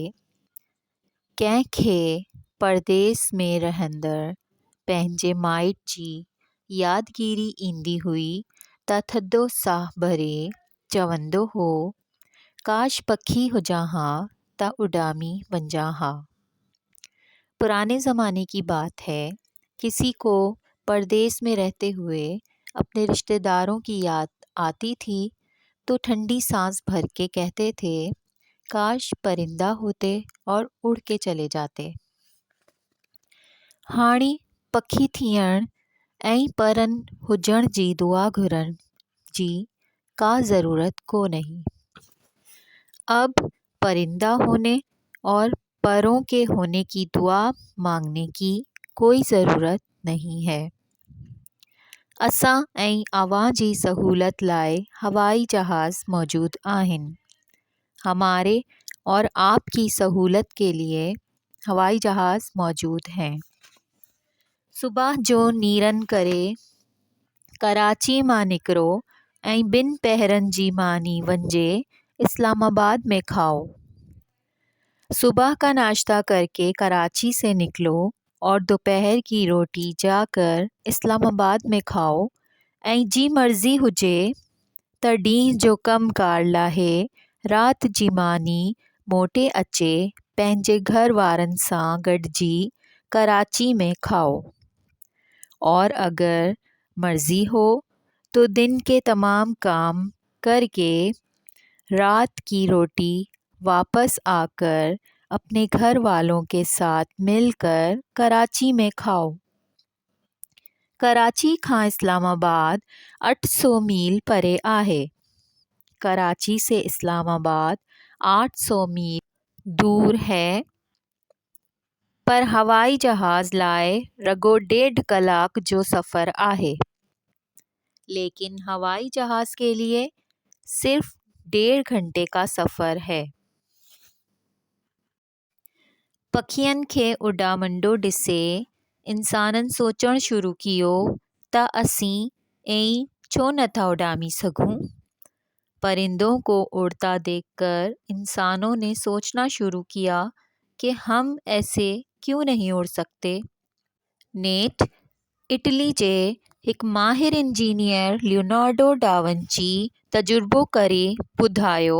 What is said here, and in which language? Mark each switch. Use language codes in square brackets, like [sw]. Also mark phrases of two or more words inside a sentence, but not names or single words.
[sd] कंहिंखे परदेस में रहंदड़ पंहिंजे माइट जी यादगिरी ईंदी हुई त थधो साहु भरे चवंदो हो, काश पखी हुजां हा त उॾामी वञा हा। [ur] پرانے زمانے کی بات ہے. کسی کو پردیس میں رہتے ہوئے اپنے رشتہ داروں کی یاد آتی تھی تو ٹھنڈی سانس بھر کے کہتے تھے، کاش پرندہ ہوتے اور اڑ کے چلے جاتے. [sd] हाणे पखी थियण ऐं परन हुजण जी दुआ घुरण जी का ज़रूरत को नहीं। [ur] اب پرندہ ہونے اور پروں کے ہونے کی دعا مانگنے کی کوئی ضرورت نہیں ہے. [sd] असां ऐं अवां जी सहूलत लाए हवाई जहाज़ मौजूद आहिनि। [ur] ہمارے اور آپکی سہولت کے لیے ہوائی جہاز موجود ہیں. [sd] सुबह जो नीरन करे कराची मां निकिरो ऐं ॿिनि पहरनि जी मानी वञे इस्लामाबाद में खाओ। [ur] صبح کا ناشتہ کرکے کراچی سے نکلو اور دوپہر کی روٹی جاکر اسلام آباد میں کھاؤ [sd] ऐं जी मर्ज़ी हुजे त ॾींहं जो कमकार लाहे रात जी मानी मोटे अचे पंहिंजे घर वारनि सां गॾिजी कराची में खाओ। [ur] اور اگر مرضی ہو تو دن کے تمام کام کرکے رات کی روٹی واپس آکر اپنے گھر والوں کے ساتھ ملکر کراچی میں کھاؤ. [sd] कराची खां इस्लामाबाद 800 मील परे आहे। [ur] کراچی سے اسلام آباد 800 میل دور ہے, [sd] पर हवाई जहाज़ लाए रगो 1.5 कलाक जो सफ़र आहे। [ur] لیکن ہوائی جہاز کے لیے صرف 1.5 گھنٹے کا سفر ہے. [sd] पखियन खे उॾामंदो ॾिसे इंसानन सोचण शुरू कियो त असीं ऐं छो नथा उॾामी सघूं। [ur] پرندوں کو اڑتا دیکھکر انسانوں نے سوچنا شروع کیا کہ ہم ایسے کیوں نہیں اڑ سکتے. [sd] नेठ इटली जे हिकु माहिर इंजीनियर लियोनार्डो डा विंची तजुर्बो करे ॿुधायो।